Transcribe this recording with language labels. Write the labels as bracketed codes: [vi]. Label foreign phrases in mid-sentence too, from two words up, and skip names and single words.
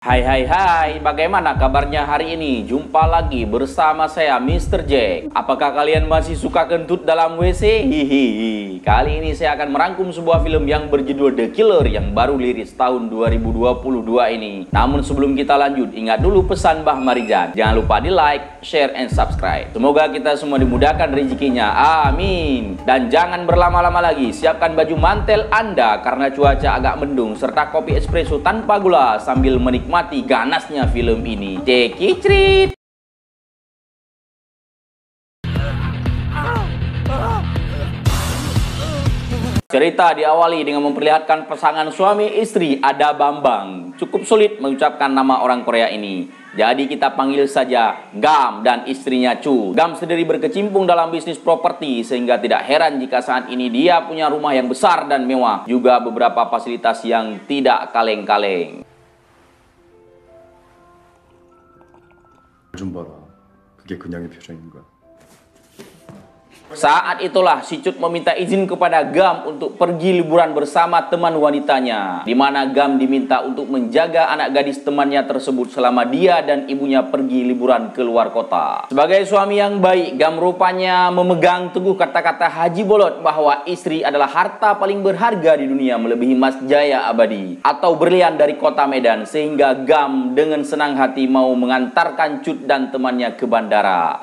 [id] Hai, bagaimana kabarnya hari ini? Jumpa lagi bersama saya Mr. Jack. Apakah kalian masih suka kentut dalam WC? Hihihi. Kali ini saya akan merangkum sebuah film yang berjudul The Killer yang baru rilis tahun 2022 ini. Namun sebelum kita lanjut, ingat dulu pesan Mbah Marijan. Jangan lupa di [en] like, share, and subscribe. [id] Semoga kita semua dimudahkan rezekinya. Amin. Dan jangan berlama-lama lagi, siapkan baju mantel Anda karena cuaca agak mendung serta kopi espresso tanpa gula sambil menikmati ganasnya film ini. Cekicrit. Cerita diawali dengan memperlihatkan pasangan suami istri Ada Bambang. Cukup sulit mengucapkan nama orang Korea ini. Jadi kita panggil saja Gam dan istrinya Chu. Gam sendiri berkecimpung dalam bisnis properti sehingga tidak heran jika saat ini dia punya rumah yang besar dan mewah. Juga beberapa fasilitas yang tidak kaleng-kaleng. [ko] 좀 봐라. 그게 그냥의 표정인가? [id] Saat itulah si Cut meminta izin kepada Gam untuk pergi liburan bersama teman wanitanya, di mana Gam diminta untuk menjaga anak gadis temannya tersebut selama dia dan ibunya pergi liburan ke luar kota. Sebagai suami yang baik, Gam rupanya memegang teguh kata-kata Haji Bolot bahwa istri adalah harta paling berharga di dunia melebihi emas jaya abadi atau berlian dari kota Medan, sehingga Gam dengan senang hati mau mengantarkan Cut dan temannya ke bandara.